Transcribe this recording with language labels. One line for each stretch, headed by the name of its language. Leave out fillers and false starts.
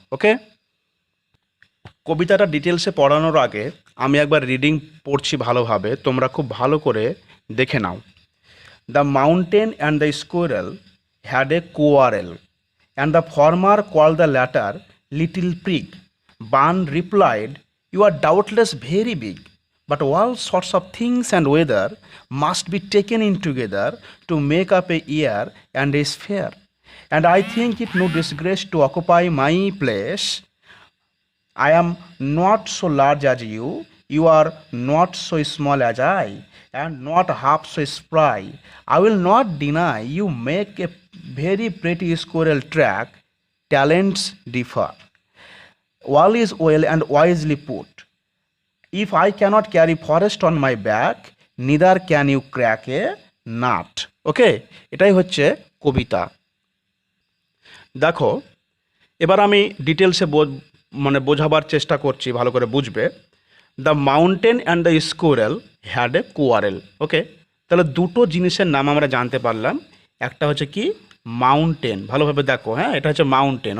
Bangla: ওকে, কবিতাটা ডিটেলসে পড়ানোর আগে আমি একবার রিডিং পড়ছি ভালোভাবে, তোমরা খুব ভালো করে দেখে নাও।
English: The mountain and the squirrel had a quarrel, and the former call the latter little prig. Bun replied, you are doubtless very big, but all sorts of things and weather must be taken in together to make up a year and a sphere. And I think it no disgrace to occupy my place. I am not so large as you, you are not so small as I, and not half so spry. I will not deny you make a very pretty squirrel track. Talents differ. All is well and wisely put. If I cannot carry forest on my back, neither can you crack a nut.
Bangla: ওকে, এটাই হচ্ছে কবিতা। দেখো, এবার আমি ডিটেলসে মানে বোঝাবার চেষ্টা করছি, ভালো করে বুঝবে।
English: The mountain and the squirrel had a quarrel. Okay,
Bangla: তাহলে দুটো জিনিসের নাম আমরা জানতে পারলাম। একটা হচ্ছে কি মাউন্টেন, ভালোভাবে দেখো, হ্যাঁ, এটা হচ্ছে মাউন্টেন।